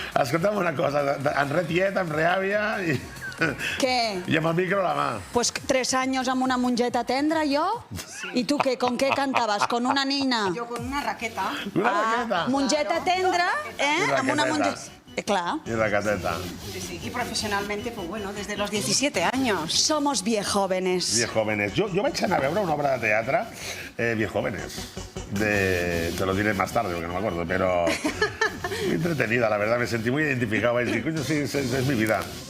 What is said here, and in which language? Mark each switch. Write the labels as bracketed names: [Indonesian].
[Catalan] Escolta'm una cosa, en re tiet, en re àvia i... Què? I amb el micro a la mà. [Spanish] Pues 3 años [Catalan] amb una mongeta tendra, jo. [Spanish] ¿Y tú qué? ¿Con qué cantabas? ¿Con una nina? Yo con una raqueta. Una raqueta. [Catalan] Mongeta tendra, amb una mongeta... Clar. I raqueteta. Sí. [Spanish] Y profesionalmente, pues bueno, desde los 17 años. Somos viejóvenes. Viejóvenes. [Catalan] Jo vaig anar a veure una obra de teatre, Viejóvenes. [Spanish] Te lo diré más tarde, porque no me acuerdo, pero muy entretenida, la verdad. Me sentí muy identificado. [Catalan] Vaig dir, coño, sí, [Spanish] es mi vida.